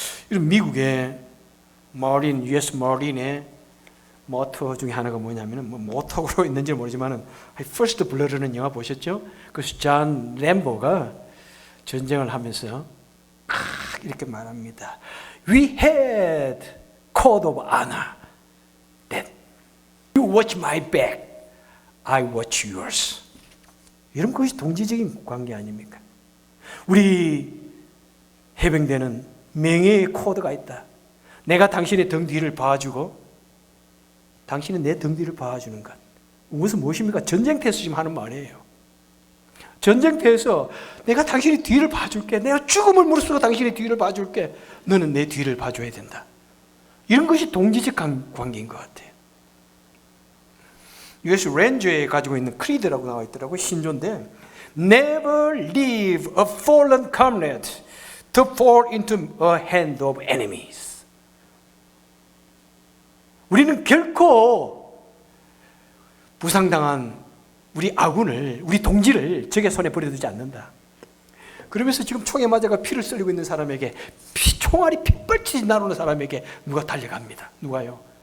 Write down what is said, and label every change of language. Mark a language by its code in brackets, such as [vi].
[ko] 여러분, 미국의 US 마린의 모토 중에 하나가 뭐냐면, 모토로 있는지 모르지만 First Blood라는 영화 보셨죠? 그래서 존 램보가 전쟁을 하면서 이렇게 말합니다. [en] We had code of honor that you watch my back, I watch yours. [ko] 이런 것이 동지적인 관계 아닙니까? 우리 해병대는 명예의 코드가 있다. 내가 당신의 등 뒤를 봐주고 당신은 내 등 뒤를 봐주는 것. 무슨 무엇입니까? 전쟁터에서 지금 하는 말이에요. 전쟁터에서 내가 당신의 뒤를 봐줄게. 내가 죽음을 무릅쓰고 당신의 뒤를 봐줄게. 너는 내 뒤를 봐줘야 된다. 이런 것이 동지적 관계인 것 같아요. US 렌저에 가지고 있는 크리드라고 나와 있더라고요. 신조인데, [en] Never leave a fallen comrade to fall into a hand of enemies. [ko] 우리는 결코 부상당한 우리 아군을, 우리 동지를 적의 손에 버려두지 않는다. 그러면서 지금 총에 맞아가 피를 썰리고 있는 사람에게, 총알이 핏발치지 나오는 사람에게 누가 달려갑니다. 누가요?